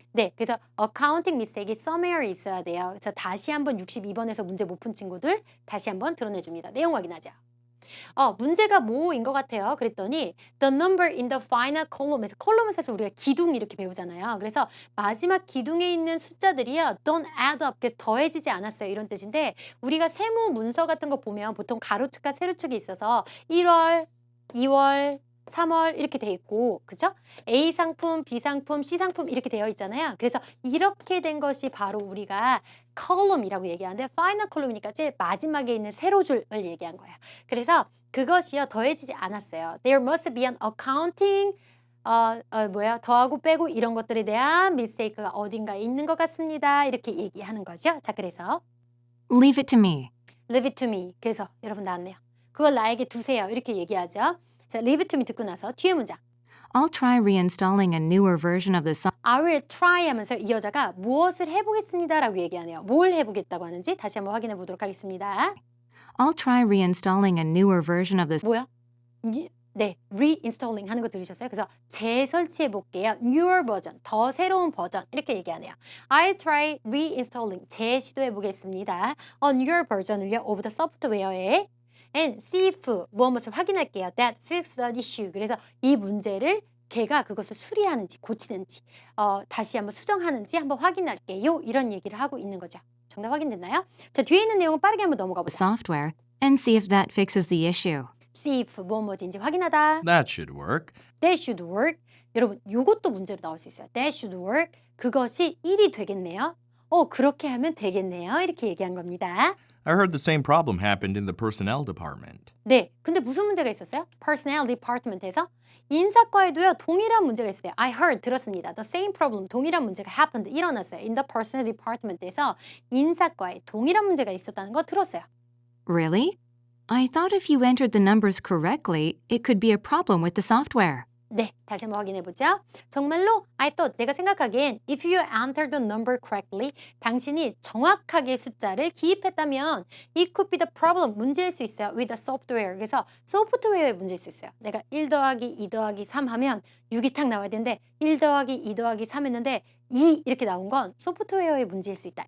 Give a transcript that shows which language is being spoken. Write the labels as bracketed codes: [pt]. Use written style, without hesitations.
[ko] 네, 그래서 accounting mistake이 somewhere 있어야 돼요. 그래서 다시 한번 62번에서 문제 못 푼 친구들 다시 한번 드러내줍니다. 내용 확인하죠. 문제가 뭐인 것 같아요. 그랬더니 [en] the number in the final column [ko] 에서 컬럼은 사실 우리가 기둥 이렇게 배우잖아요. 그래서 마지막 기둥에 있는 숫자들이요. [en] don't add up. [ko] 그래서 더해지지 않았어요. 이런 뜻인데 우리가 세무 문서 같은 거 보면 보통 가로축과 세로축이 있어서 1월, 2월, 3월 이렇게 돼 있고 그죠? A 상품, B 상품, C 상품 이렇게 되어 있잖아요. 그래서 이렇게 된 것이 바로 우리가 column이라고 얘기하는데 final column이니까 제일 마지막에 있는 세로줄을 얘기한 거예요. 그래서 그것이요 더해지지 않았어요. [en] There must be an accounting [ko] 더하고 빼고 이런 것들에 대한 mistake가 어딘가에 있는 것 같습니다. 이렇게 얘기하는 거죠. 자, 그래서 [en] Leave it to me. leave it to me. [ko] 그래서 여러분 나왔네요. 그걸 나에게 두세요. 이렇게 얘기하죠. 자, [en] leave it to me [ko] 듣고 나서 뒤에 문장. [en] I'll try reinstalling a newer version of the software. I will try [ko] 하면서 이 여자가 무엇을 해보겠습니다 라고 얘기하네요. 뭘 해보겠다고 하는지 다시 한번 확인해 보도록 하겠습니다. [en] I'll try reinstalling a newer version of the [ko] 뭐야? 네, reinstalling 하는 거 들으셨어요? 그래서 재설치해 볼게요. newer 버전, 더 새로운 버전 이렇게 얘기하네요. [en] I'll try reinstalling, [ko] 재시도해 보겠습니다. newer 버전을요, [en] of the software [ko] 에 [en] and see if [ko] 무엇을 확인할게요. [en] That fix the issue. [ko] 그래서 이 문제를 걔가 그것을 수리하는지 고치는지 다시 한번 수정하는지 한번 확인할게요. 이런 얘기를 하고 있는 거죠. 정답 확인됐나요? 자, 뒤에 있는 내용은 빠르게 한번 넘어가 보자. [en] software and see if that fixes the issue. See if [ko] 뭐뭐인지 확인하다. [en] That should work. That should work. [ko] 여러분, 요것도 문제로 나올 수 있어요. [en] That should work. [ko] 그것이 1이 되겠네요. 그렇게 하면 되겠네요. 이렇게 얘기한 겁니다. [en] I heard the same problem happened in the personnel department. [ko] 네, 근데 무슨 문제가 있었어요? Personnel Department에서 인사과에도요 동일한 문제가 있어요. [en] I heard [ko] 들었습니다. [en] The same problem [ko] 동일한 문제가 happened 일어났어요. [en] In the Personnel Department [ko] 에서 인사과에 동일한 문제가 있었다는 거 들었어요. [en] Really? I thought if you entered the numbers correctly, it could be a problem with the software. [ko] 네, 다시 한번 확인해 보죠. 정말로 [en] I thought [ko] 내가 생각하기엔 [en] if you entered the number correctly [ko] 당신이 정확하게 숫자를 기입했다면 [en] it could be the problem [ko] 문제일 수 있어요. [en] with the software. [ko] 그래서 소프트웨어의 문제일 수 있어요. 내가 1 더하기 2 더하기 3 하면 6이 탁 나와야 되는데 1 더하기 2 더하기 3 했는데 2 이렇게 나온 건 소프트웨어의 문제일 수 있다.